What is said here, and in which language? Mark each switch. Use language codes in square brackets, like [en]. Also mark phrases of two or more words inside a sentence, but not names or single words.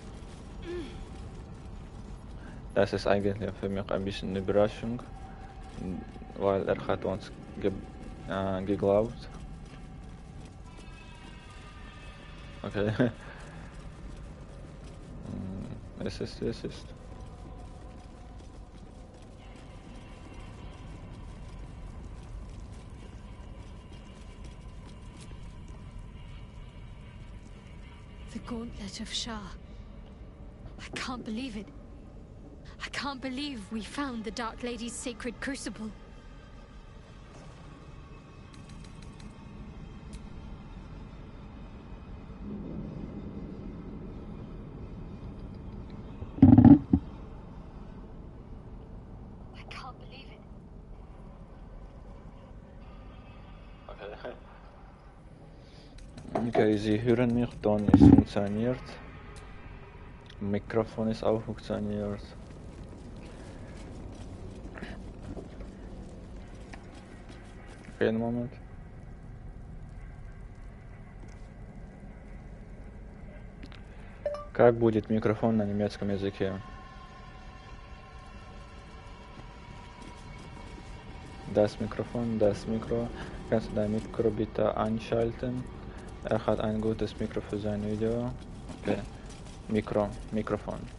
[de] Das ist eigentlich für mich ein bisschen eine Überraschung, weil er hat uns geglaubt. Okay. Es ist. [en] The Gauntlet of Shah. I can't believe it. I can't believe we found the Dark Lady's sacred crucible. I can't believe it. [de] Okay, Sie hören mich, Ton ist funktioniert. Mikrofon ist auch funktioniert. Okay, einen Moment. [ru] Как будет микрофон на немецком языке? [de] Das Mikro. Kannst du dein Mikro bitte einschalten? Er hat ein gutes Mikro für sein Video. Okay. Mikrofon.